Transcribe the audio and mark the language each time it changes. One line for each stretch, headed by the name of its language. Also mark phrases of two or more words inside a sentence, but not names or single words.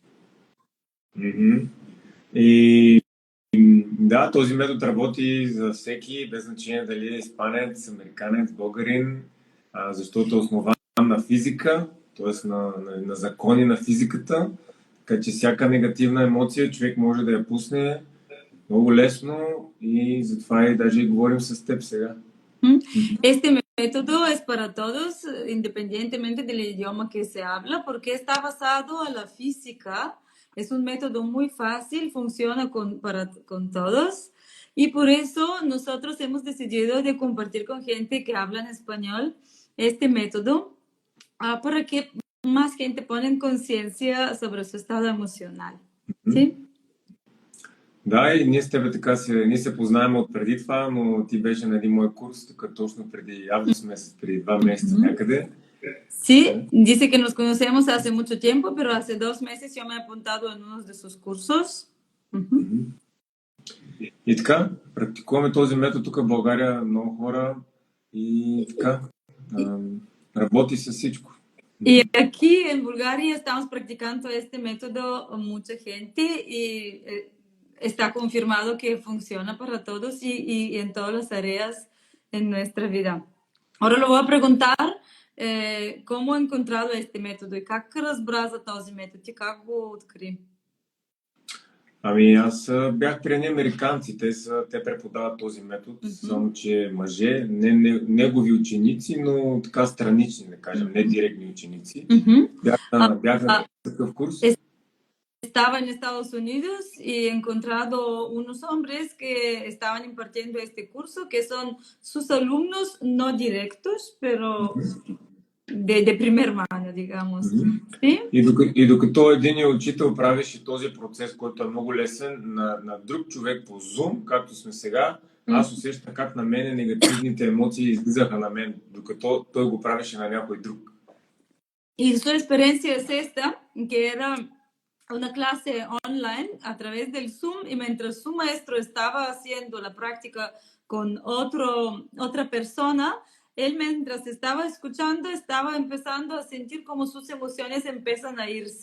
Bulgarian: И да, този метод работи за всеки, без значение дали е испанец, американец, българин, защото е основан на физика, т.е. на закони на физиката, така че всяка негативна емоция човек може да я пусне много лесно и затова и даже и говорим с теб сега.
Spanish: Este método es para todos, independientemente del idioma que se habla, porque está basado a la física. Es un método muy fácil, funciona con todos. Y por eso nosotros hemos decidido de compartir con gente que habla en español este método para que más gente ponga en conciencia sobre su estado emocional. ¿Sí?
Bulgarian: Да, и ние с тебе така ние се познаем от преди това, но ти беше на един мой курс, тук точно преди август месец, преди 2 месеца някъде.
Spanish: Sí, dice que nos conocemos hace mucho tiempo, pero hace 2 meses yo me he apuntado en uno de sus cursos.
Bulgarian: И така, практикуваме този метод тук в България, много хора и така, работи с всичко.
Spanish: Y aquí en Bulgaria estamos practicando este método mucha gente y está confirmado que funciona para todos y en todas las áreas en nuestra vida. Ahora le voy a preguntar cómo ha encontrado este método y
Bulgarian: как разбра за този метод и как го откри. Ами аз бях при американци, те преподават този метод, само че мъже, не негови ученици, но така странични, да кажем, не директни ученици. Бях на такъв курс.
Spanish: Estaba en Estados Unidos y he encontrado unos hombres que estaban impartiendo este curso, que son sus alumnos no directos, pero de primer mano, digamos. ¿Sí?
Bulgarian: И докато един учител правеше този процес, който е много лесен на друг човек по Zoom, както сме сега, аз усещам как на мене негативните емоции излизаха на мен, докато той го правеше на някой друг.
Spanish: Y su experiencia es esta, que era una clase online a través del Zoom y mientras su maestro estaba haciendo la práctica con otra persona, él mientras estaba escuchando estaba empezando a sentir como sus emociones empiezan a irse.